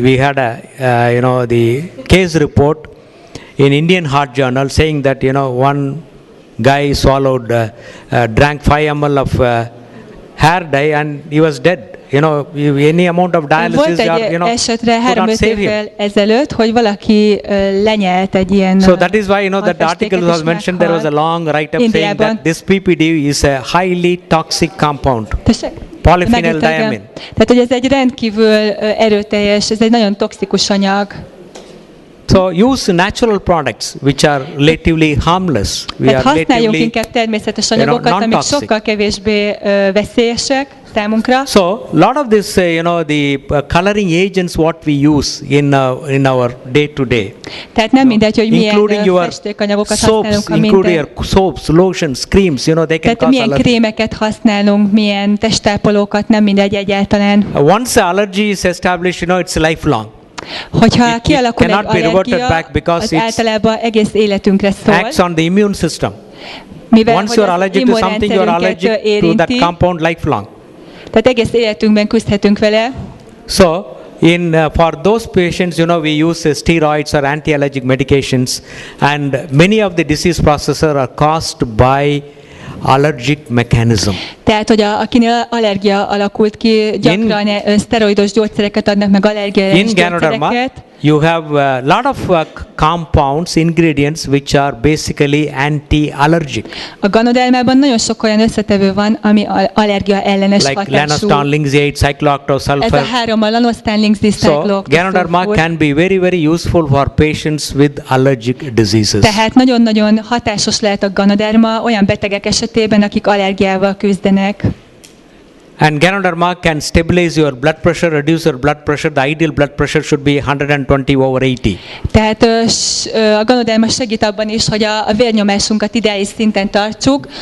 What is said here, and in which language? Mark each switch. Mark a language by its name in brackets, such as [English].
[English] We had the case report in Indian Heart Journal saying that one guy swallowed, drank 5 ml of hair dye and he was dead. Any amount of dialysis, [Hungarian] volt egy esetre [English] could not [Hungarian] 3-5 [English] save him. [Hungarian] évvel ezelőtt, hogy valaki lenyelt egy ilyen [English] So that is why that article was mentioned. There was a long write-up saying that this PPD is a highly toxic compound. Polyphenyl diamine. [Hungarian] Tehát, hogy ez egy rendkívül erőteljes, ez egy nagyon toxikus anyag. [English] So use natural products which are relatively harmless. [Hungarian] Tehát használjunk inkább természetes anyagokat, amik sokkal kevésbé veszélyesek számunkra. [English] So lot of this, the coloring agents what we use in our day to day. [Hungarian] Tehát nem mindegy, hogy milyen festékanyagokat használunk, [English] including your soaps, lotions, creams, they can cause allergy. [Hungarian] Tehát milyen krémeket használunk, milyen testápolókat, nem mindegy egyáltalán. [English] Once the allergy is established, it's lifelong. [Hungarian] Hogyha kialakul egy allergia, az általában egész életünkre szól. [English] Acts on the immune system. [Hungarian] Mivel [English] once you are allergic to something, you are allergic to that compound lifelong. [Hungarian] Tehát egész életünkben küzdhetünk vele. [English] So, for those patients, we use steroids or anti-allergic medications, and many of the disease processes are caused by allergic mechanism. [Hungarian] Tehát, hogy akinél allergia alakult ki, gyakran szteroidos gyógyszereket adnak meg, allergiás gyógyszereket. [English] You have a lot of compounds, ingredients which are basically anti-allergic. [Hungarian] A ganodermában nagyon sok olyan összetevő van, ami allergia ellenes hatású. [English] Like lanostan, linseed, cyclooctosulfur. [Hungarian] Ez a három, a lanostan, linseed, cyclooctosulfur. [English] So, Ganoderma can be very, very useful for patients with allergic diseases. [Hungarian] Tehát nagyon-nagyon hatásos lehet a ganoderma olyan betegek esetében, akik allergiával küzdenek. [English] And Ganoderma can stabilize your blood pressure, reduce your blood pressure. The ideal blood pressure should be 120/80. Tehát [Hungarian] a ganoderma segít abban is, hogy a vérnyomásunkat ideális szinten tartsuk.